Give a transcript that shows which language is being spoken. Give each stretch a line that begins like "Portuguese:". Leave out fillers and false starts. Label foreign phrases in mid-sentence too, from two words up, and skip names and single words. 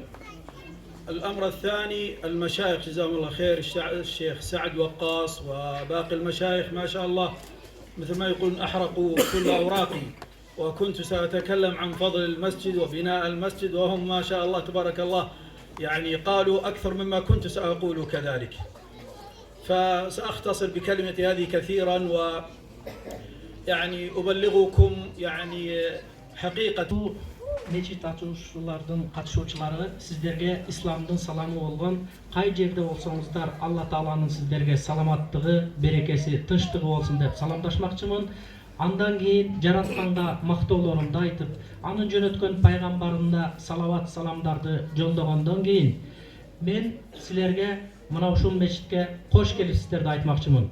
Arabic: الأمر الثاني المشايخ جزاهم الله خير، الشيخ سعد وقاص وباقي المشايخ ما شاء الله مثل ما يقولون أحرقوا كل أوراقي، وكنت سأتكلم عن فضل المسجد وبناء المسجد وهم ما شاء الله تبارك الله يعني قالوا أكثر مما كنت سأقول كذلك، فسأختصر بكلمتي هذه كثيرا ويعني أبلغكم يعني حقيقة.
Kyrgyz: Мечит ачуучулардын катышуучулары, сиздерге исламдын саламы болгон кай жерде болсоңуздар Алла Тааланын сиздерге саламаттыгы, берекеси, тынчтыгы болсун деп саламдашмакчымын. Андан кийин жаратканга мактоолорумду айтып, анын жөнөткөн пайгамбарына салават саламдарды жолдогондон кийин мен силерге мына ушул мечитке кош келипсиздерди айтмакчымын.